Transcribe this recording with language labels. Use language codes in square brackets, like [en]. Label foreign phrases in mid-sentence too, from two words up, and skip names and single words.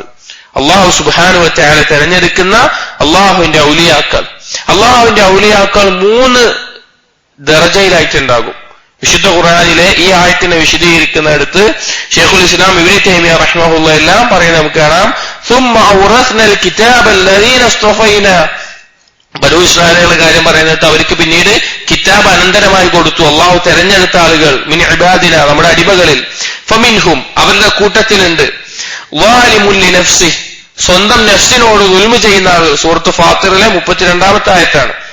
[ml] അള്ളാഹു [ar] سبحانه وتعالى [ml] തെരഞ്ഞെടുക്കുന്ന അള്ളാഹുവിന്റെ ഔലിയാക്കൾ, അള്ളാഹുവിന്റെ ഔലിയാക്കൾ 3 ദർജയിലായിട്ടുണ്ടാകും. വിശുദ്ധ ഖുർആനിലെ ഈ ആയത്തിനെ വിശദീകരിക്കുന്നിടത്ത് ശൈഖുൽ ഇസ്ലാം ഇബ്നു തൈമിയ റഹിമഹുല്ലാഹ് എല്ലാം പറയുന്നത് നമുക്ക് കാണാം. [ar] ثم أورثنا الكتاب الذين اصطفينا, [ml] ബനൂ ഇസ്രായേലുകളുടെ കാര്യം പറയുന്നത് അവർക്ക് പിന്നീട് കിതാബ് അനന്തരമായി കൊടുത്തു. അള്ളാഹു തെരഞ്ഞെടുത്ത ആളുകൾ [ar] من عبادنا, [ml] നമ്മുടെ അടിമകളിൽ, ഫമിൻഹും, അവരുടെ കൂട്ടത്തിലുണ്ട് [ar] ظالم لنفسه, [ml] സ്വന്തം നഫ്സിനോട് ദുൽമ ചെയ്യുന്ന ആളുകൾ. സൂറത്ത് ഫാത്തിറിലെ 32-ാമത്തെ ആയത്താണ്.